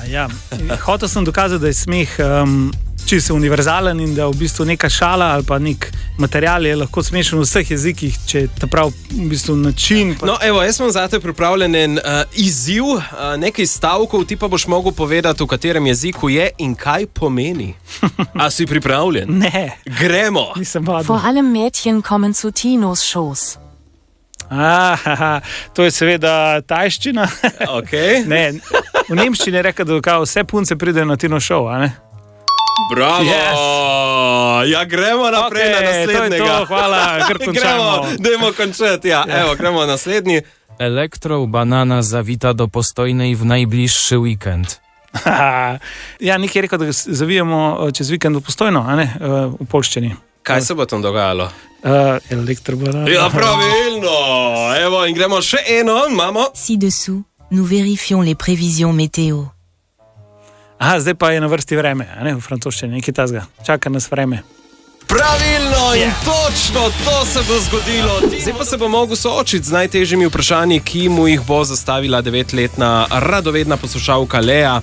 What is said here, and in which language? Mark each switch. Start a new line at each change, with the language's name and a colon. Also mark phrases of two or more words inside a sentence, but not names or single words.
Slovenian: Hotel sem dokazati, da je smeh čisto univerzalen in da v bistvu neka šala ali pa nek material je lahko smešen v vseh jezikih, če je ta prav v bistvu način. No, evo, jaz sem zate pripravljen en izziv, nekaj stavkov, ti pa boš mogel povedati, v katerem jeziku je in kaj pomeni. A si pripravljen? Ne. Gremo! Nisem vadil.
German: Vor allem Mädchen kommen zu Tinos Shows.
Slovenian: To je seveda tajščina. Okay. Ne, v nemščini je rekel, da vse punce pridejo na Tino show, a ne? Bravo! Yes. Ja, gremo naprej na naslednjega. To je to, hvala, kar končamo. Dajmo končati, ja. Evo, gremo naslednji.
Polish: Elektrobanana zawita do Postojnej w najbliższy weekend.
Slovenian: Ja, nekaj je rekel, da zavijamo čez vikend v Postojno, a ne, v polščini. Kaj se bo tam dogajalo? Elektrobanana. Ja, pravilno! Evo, in gremo še eno, imamo.
French: Ci-dessous, nous vérifions les prévisions météo.
Slovenian: Zdaj pa je na vrsti vreme, a ne, v francoščini, nekaj tazga. Čaka nas vreme. Pravilno in točno to se bo zgodilo. Zdaj pa se bo mogel soočiti z najtežjimi vprašanji, ki mu jih bo zastavila 9-letna radovedna poslušalka Lea.